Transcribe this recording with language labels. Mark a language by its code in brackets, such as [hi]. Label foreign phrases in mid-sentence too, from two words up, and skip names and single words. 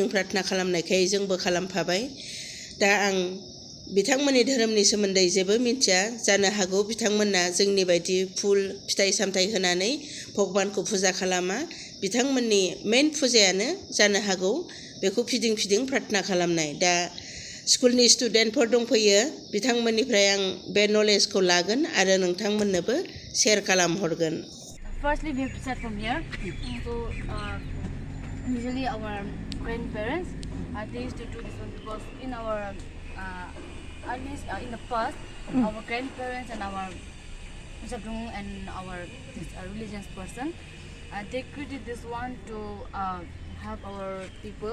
[brx] प्रार्थना खालामनायखाय जोंबो खालामफाबाय दा आं बिथांमोननि धोरोमनि सोमोन्दै जेबो मिथिया जानो हागौ बिथांमोना जोंनि बायदि फुल फिथाइ सामथाइ होनानै भगबानखौ फुजा खालामा बिथांमोननि मेइन फुजायानो जानो हागौ बेखौ फिदिं प्रार्थना खालामनाय दा स्कुलनि स्टुडेन्टफोर दंफैयो बिथांमोननिफ्राय आं बे नलेजखौ लागोन आरो नोंथांमोननोबो शेयार खालामहरगोन [en] Firstly, we have to start from here. So, usually our grandparents, they used to do this one because in our in the past, our grandparents and our Samdrup and our religious person, they created this one to help our people.